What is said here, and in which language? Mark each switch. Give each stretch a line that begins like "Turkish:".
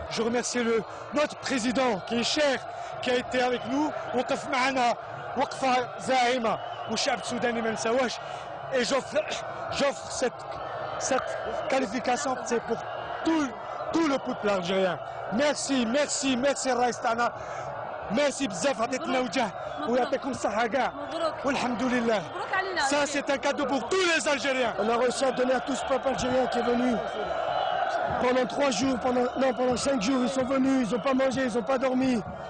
French: Je remercie notre président qui est cher, qui a été avec nous،
Arabic: وقف معنا وقفه زاهمه، والشعب السوداني ما نساوهش.
French: Et j'offre cette qualification, c'est pour tout le peuple algérien. Merci
Arabic: الرئيس تاعنا، ميرسي بزاف، عطيتنا وجه ويعطيكم الصحة كاع، والحمد لله.
French: Ça c'est un cadeau pour tous les Algériens. On a réussi à donner à tout ce peuple algérien qui est venu pendant 3 jours, pendant 5 jours, ils sont venus, ils n'ont pas mangé, ils n'ont pas dormi.